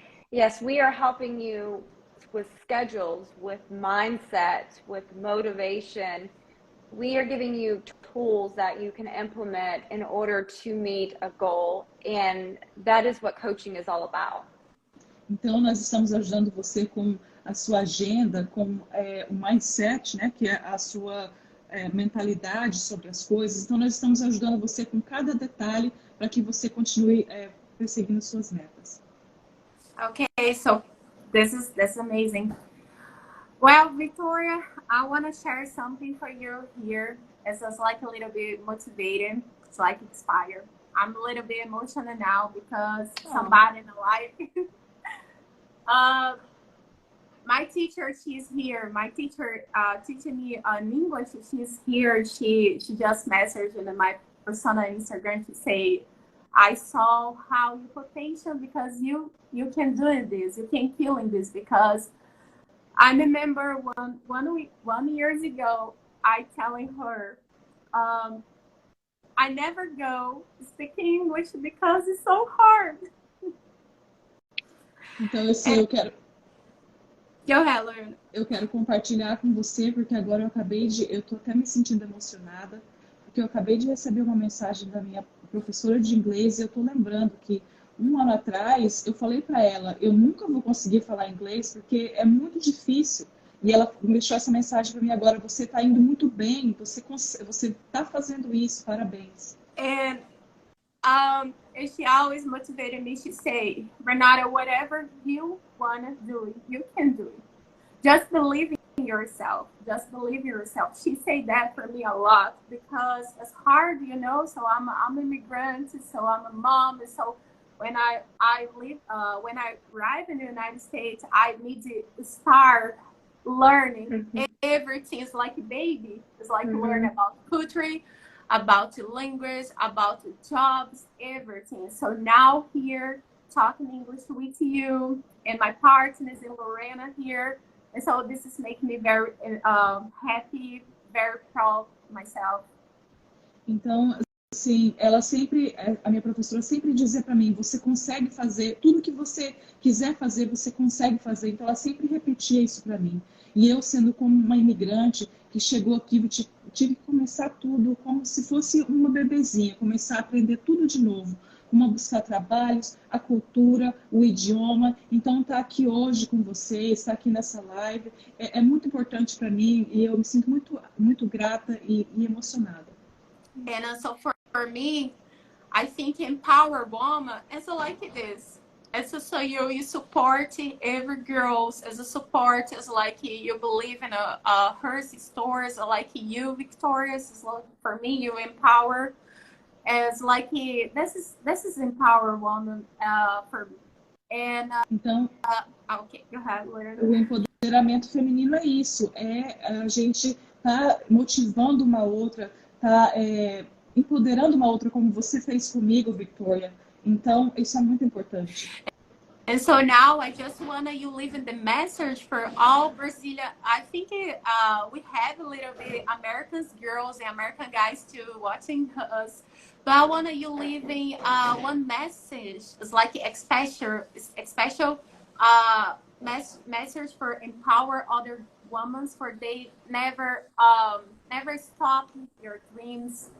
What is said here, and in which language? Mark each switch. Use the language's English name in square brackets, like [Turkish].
[English] Yes, we are helping you with schedules, with mindset, with motivation. We are giving you tools that you can implement in order to meet a goal, and that is what coaching is all about. [Portuguese] Então, nós estamos ajudando você com a sua agenda, com o mindset, né, que é a sua mentalidade sobre as coisas. Então, nós estamos ajudando você com cada detalhe para que você continue perseguindo suas metas. [English] Okay, so that's amazing. Well, Victoria, I want to share something for you here. It's just like a little bit motivated. It's like inspired. I'm a little bit emotional now because somebody in the life. My teacher, she's here. My teacher teaching me in English, she's here. She just messaged in my personal Instagram to say, I saw how you potential because you can do this, you can kill in this, because I remember one years ago, I telling her, I never go speaking English because it's so hard. [Portuguese] Então, eu quero... [English] Go ahead, Lorena. [Portuguese] Eu quero compartilhar com você, porque agora eu tô até me sentindo emocionada, porque eu acabei de receber uma mensagem da minha professora de inglês e eu tô lembrando que 1 ano atrás eu falei para ela, eu nunca vou conseguir falar inglês porque é muito difícil. E ela deixou essa mensagem para mim agora, você tá indo muito bem, você tá fazendo isso, parabéns. [English] And she always motivated me to say, Renata, whatever you want to do, you can do it. Just believe in yourself. Just believe in yourself. She said that for me a lot because it's hard, you know. So I'm an immigrant, so I'm a mom. So when I arrive in the United States, I need to start learning everything. It's like a baby. It's like learn about country, about the language, about the jobs, everything. So now here talking English with you, and my partner is in Lorena here, and so this is making me very happy, very proud of myself. [Portuguese] Então, assim, a minha professora sempre dizia para mim, você consegue fazer tudo que você quiser fazer, você consegue fazer. Então, ela sempre repetia isso para mim. E eu, sendo como uma imigrante que chegou aqui, tive que começar tudo como se fosse uma bebezinha, começar a aprender tudo de novo, como buscar trabalhos, a cultura, o idioma. Então, estar aqui hoje com vocês, estar aqui nessa live, é muito importante para mim e eu me sinto muito grata e emocionada. [English] And so for me, I think empower woman is like this. It's so you support every girl as a support. It's like you believe in her stories. Like you, Victoria. It's like for me, you empower. It's like this is empower woman for me. And [Portuguese] então, [English] okay, go ahead, [Portuguese] o empoderamento feminino é isso. É a gente tá motivando uma outra, tá empoderando uma outra, como você fez comigo, Victoria. Então, isso é muito importante. [English] And so now I just want you leave the message for all Brazilian. I think we have a little bit American girls and American guys too watching us. But I want you leaving one message. It's like a special message for empower other women for they never stop your dreams.